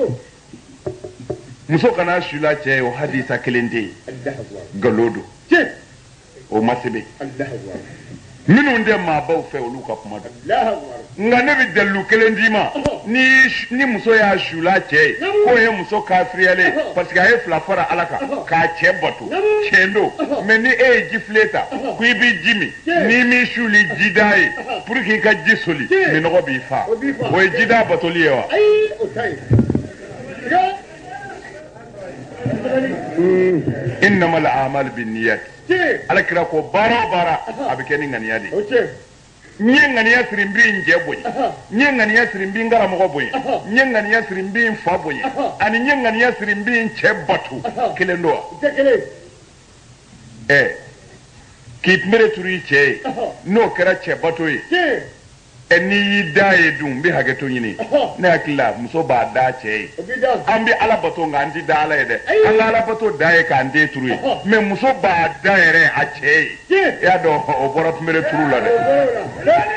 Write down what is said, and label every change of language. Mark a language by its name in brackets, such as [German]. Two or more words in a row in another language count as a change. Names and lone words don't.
[Bambara] muso kana sula cɛ ye o hadisa kelen tɛ yen nkalon don o ma sɛbɛn minnu de maa baw fɛ olu ka kuma don nka ne bɛ dalilu kelen d'i ma ni muso y'a sula cɛ ye k'o ye muso kafiriyalen [French] parce que [Bambara] a ye fila fara ala kan k'a cɛ bato tiɲɛ don mais ni e ye ji filen ta ko i b'i ji min n'i m'i suli jida ye [French] pour que [Bambara] i ka ji soli minɔgɔ b'i fa o ye jida batoli ye wa [Arabic] إنما الأعمال بالنيات [Bambara] ala kira ko baara o baara a bɛ kɛ ni ŋaniya de ye n ye ŋaniya siri n b'i n cɛ bonya n ye ŋaniya siri n b'i n karamɔgɔ bonya n ye ŋaniya siri n b'i n fa bonya ani n ye ŋaniya siri n b'i n cɛ bato kelen don wa k'i kunbere turu i cɛ ye n'o kɛra cɛ bato ye n'i y'i da ye dun n bɛ hakɛto ɲini ne hakili la muso b'a da cɛ ye an bɛ ala bato nka an tɛ da ala ye dɛ an ka ala bato da ye k'an den turu ye mais muso b'a da yɛrɛ a cɛ ye i y'a dɔn o bɔra kunbere turu la dɛ